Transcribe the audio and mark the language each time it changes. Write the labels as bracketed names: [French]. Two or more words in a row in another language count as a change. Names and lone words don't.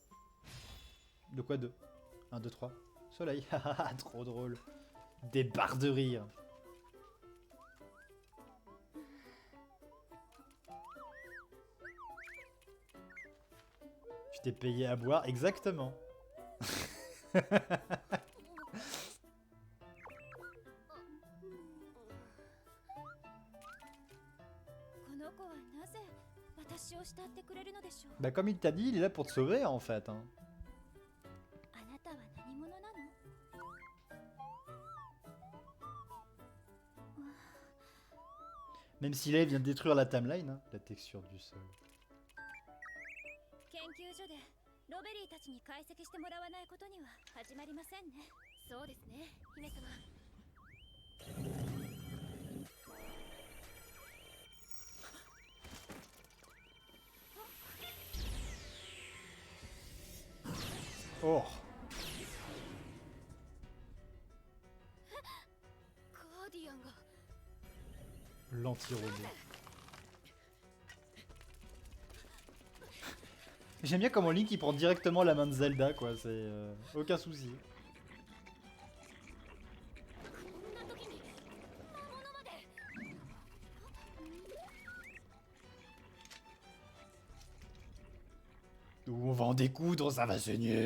[French] De quoi deux? 1, 2, 3. Soleil. Trop drôle. Des barres de rire. Tu t'es payé à boire, exactement. [Japanese] この子はなぜ私を慕ってくれるのでしょう。 [French] Bah comme il t'a dit, il est là pour te sauver en fait. Hein. [Japanese] あなたは何者なの？ [French] Même si là il vient de détruire la timeline, hein, la texture du sol. [Japanese] 研究所でロベリーたちに解析してもらわないことには始まりませんね。そうですね、姫様。 Oh, ガーディアンが [French] l'anti-robot. J'aime bien comment Link il prend directement la main de Zelda quoi, c'est aucun souci. [Japanese] こんな時に魔物まで。 [French] Où on va en découdre, ça va saigner.